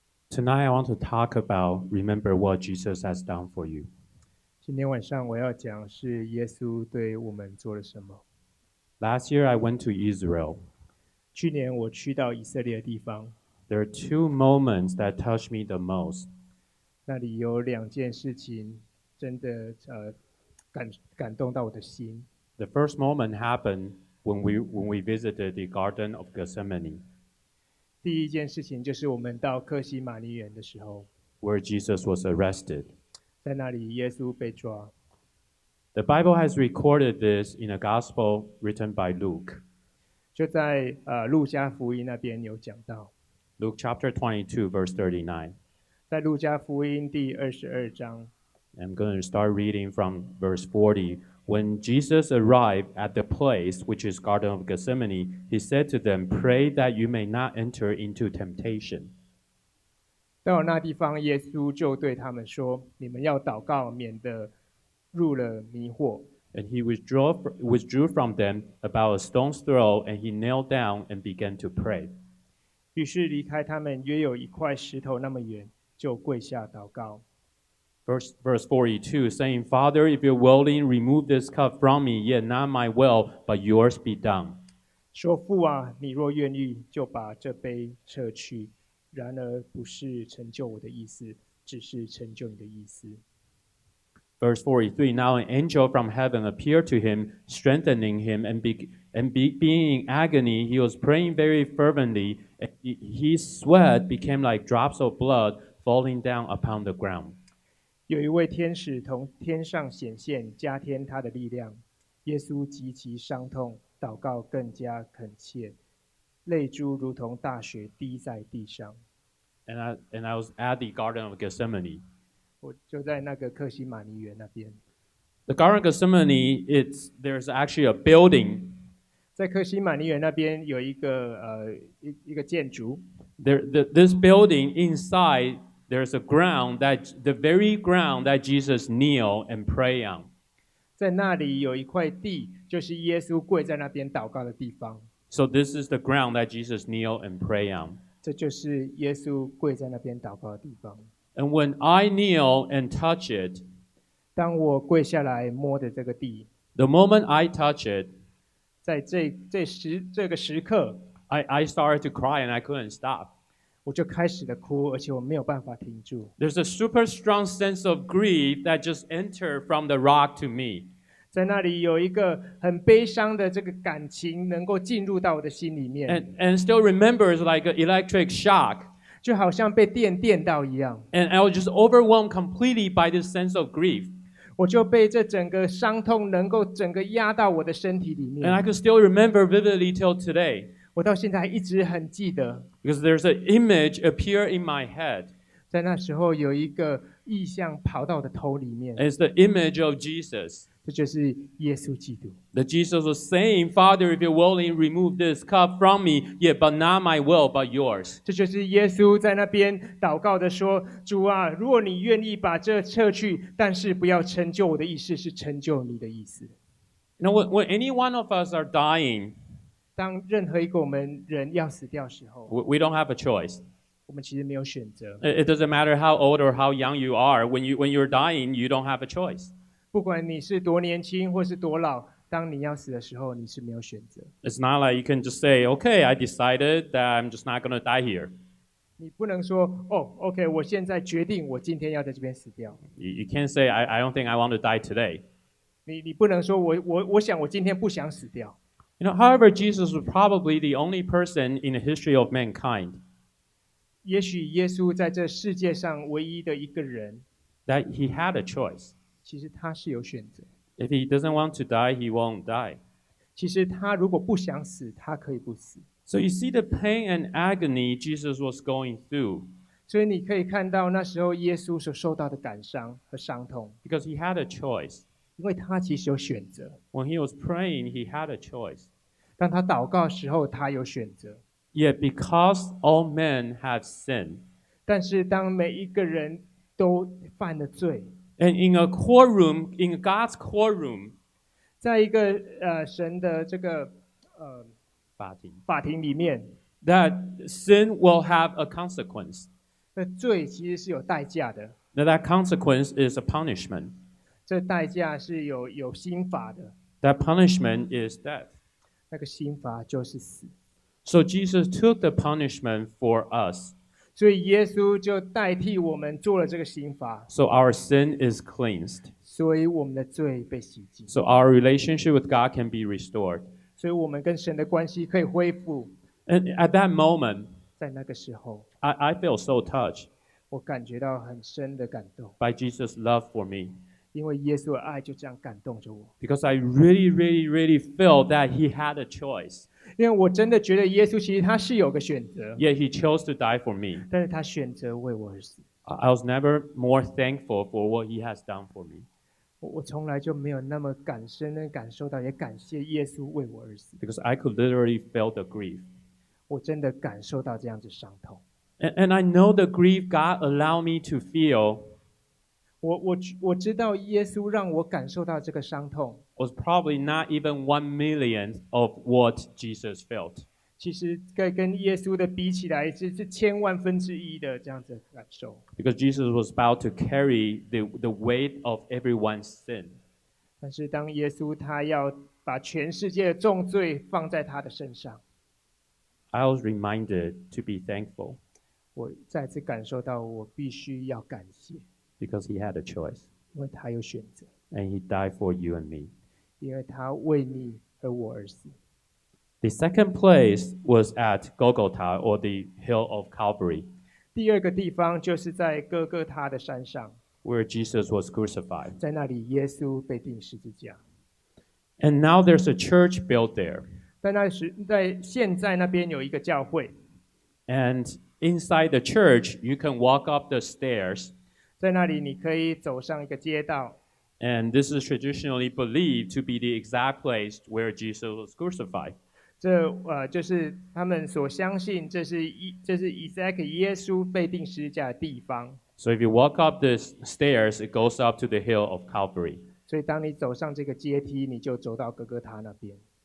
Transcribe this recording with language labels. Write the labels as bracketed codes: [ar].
[en] Tonight, I want to talk about remember what Jesus has done for you. [zh] 今天晚上我要讲是耶稣对我们做了什么。 [en] Last year, I went to Israel. [zh] 去年我去到以色列的地方， [en] There are two moments that touched me the most. [zh] 那里有两件事情真的感动到我的心。 [en] The first moment happened when we visited the Garden of Gethsemane, [zh] 第一件事情就是我们到客西马尼园的时候， [en] where Jesus was arrested. [zh] 在那里耶稣被抓。 [en] The Bible has recorded this in a gospel written by Luke. [zh] 就在路加福音那边有讲到， [en] Luke chapter 22, verse 39. [zh] 在路加福音第22章， [en] I'm going to start reading from verse 40. When Jesus arrived at the place, which is Garden of Gethsemane, he said to them, "Pray that you may not enter into temptation." [zh] 到了那地方，耶稣就对他们说：“你们要祷告，免得入了迷惑。” [en] And he withdrew from them about a stone's throw, and he knelt down and began to pray. [zh] 于是离开他们约有一块石头那么远，就跪下祷告。 [en] Verse 42, saying, "Father, if you're willing, remove this cup from me, yet not my will, but yours be done." [zh] 说：“父啊，你若愿意，就把这杯撤去；然而不是成就我的意思，只是成就你的意思。” [en] Verse 43, now an angel from heaven appeared to him, strengthening him, and being in agony, he was praying very fervently. His sweat became like drops of blood falling down upon the ground. [zh] 有一位天使从天上显现，加添他的力量。耶稣极其伤痛，祷告更加恳切，泪珠如同大雪滴在地上。 [en] And I was at the Garden of Gethsemane. [zh] 我就在那个客西马尼园那边。 [en] The Garden of Gethsemane, there's actually a building. [zh] 在客西马尼园那边有一个建筑。 [en] This building inside, there's a ground the very ground that Jesus kneel and pray on. [zh] 在那里有一块地，就是耶稣跪在那边祷告的地方。 [en] So this is the ground that Jesus kneel and pray on. [zh] 这就是耶稣跪在那边祷告的地方。 [en] And when I kneel and touch it, [zh] 当我跪下来摸的这个地， [en] the moment I touch it, [zh] 在这个时刻， [en] I started to cry and I couldn't stop. [zh] 我就开始了哭，而且我没有办法停住。 [en] There's a super strong sense of grief that just entered from the rock to me. [zh] 在那里有一个很悲伤的这个感情能够进入到我的心里面， [en] and still remembers like an electric shock. [zh] 就好像被电到一样， [en] And I was just overwhelmed completely by this sense of grief. [zh] 我就被这整个伤痛能够整个压到我的身体里 [en] And I [zh] 面。 [en] could still remember vividly till today [zh] 我到现在还一直很记得， [en] because there's an image appear in my head. [zh] 在那时候有一个意象跑到我的头里面， [en] And it's the image of Jesus. [zh] 这就是耶稣基督。 [en] That Jesus was saying, Father, if you're willing, remove this cup from me, yet but not my will, but yours. [zh] 这就是耶稣在那边祷告的说：“主啊，如果你愿意把这撤去，但是不要成就我的意思，是成就你的意思。” [en] You know, when any one of us are dying, [zh] 当任何一个我们人要死掉的时候， [en] we don't have a choice. [zh] 我们其实没有选择。 [en] It doesn't matter how old or how young you are. When you're dying, you don't have a choice. [zh] 不管你是多年轻或是多老，当你要死的时候，你是没有选择。 [en] It's not like you can just say, okay, I decided that I'm just not going to die here. [zh] 你不能说：“哦 ，OK， 我现在决定，我今天要在这边死掉。” [en] You can't say, I don't think I want to die today. [zh] 你不能说我想我今天不想死掉。 [en] You know, however, Jesus was probably the only person in the history of mankind [zh] 也许耶稣在这世界上唯一的一个人， [en] that he had a choice. [zh] 其实他是有选择。 [en] If he doesn't want to die, he won't die. [zh] 其实他如果不想死，他可以不死。 [en] So you see the pain and agony Jesus was going through [zh] 所以你可以看到那时候耶稣所受到的感伤和伤痛， [en] because he had a choice. [zh] 因为他其实有选择。 [en] When he was praying, he had a choice. [zh] 当他祷告的时候，他有选择。 [en] Yet because all men had sinned, [zh] 但是当每一个人都犯了罪， [en] and in a courtroom, in God's courtroom, [zh] 在一个神的这个法庭里面， [en] that sin will have a consequence. [zh] 那罪其实是有代价的， [en] That consequence is a punishment. [zh] 这代价是有刑罚的， [en] That punishment is death. [zh] 那个刑罚就是死。 [en] So Jesus took the punishment for us. [zh] 所以耶稣就代替我们做了这个刑罚， [en] So our sin is cleansed. [zh] 所以我们的罪被洗净， [en] So our relationship with God can be restored. [zh] 所以我们跟神的关系可以恢复。 [en] And at that moment, [zh] 在那个时候， [en] I feel so touched [zh] 我感觉到很深的感动， [en] by Jesus' love for me. [zh] 因为耶稣的爱就这样感动着我。 [en] Because I really, really, really felt that he had a choice. [zh] 因为我真的觉得耶稣其实他是有个选择， [en] Yet he chose to die for me. [zh] 但是他选择为我而死。 [en] I was never more thankful for what he has done for me. [zh] 我从来就没有那么深的感受到，也感谢耶稣为我而死。 [en] Because I could literally feel the grief. [zh] 我真的感受到这样子伤痛。 [en] And I know the grief God allowed me to feel [zh] 我知道耶稣让我感受到这个伤痛， [en] was probably not even 1/1,000,000 of what Jesus felt. [zh] 其实跟耶稣的比起来，是千万分之一的这样子的感受。 [en] Because Jesus was about to carry the weight of everyone's sin. [zh] 但是当耶稣他要把全世界的重罪放在他的身上， [en] I was reminded to be thankful [zh] 我再次感受到我必须要感谢， [en] because he had a choice. [zh] 因为他有选择， [en] And he died for you and me. [zh] 因为他为你和我而死。 [en] The second place was at Golgotha, or the hill of Calvary, [zh] 第二个地方就是在哥哥他的山上， [en] where Jesus was crucified. [zh] 在那里耶稣被钉十字架。 [en] And now there's a church built there. [zh] 在现在那边有一个教会， [en] And inside the church, you can walk up the stairs. [zh] 在那里你可以走上一个街道， [en] And this is traditionally believed to be the exact place where Jesus was crucified. [zh] 这就是他们所相信，这是以赛克耶稣被钉十字架的地方。 [en] So if you walk up the stairs, it goes up to the hill of Calvary. [zh] 所以当你走上这个阶梯，你就走到哥哥他那边。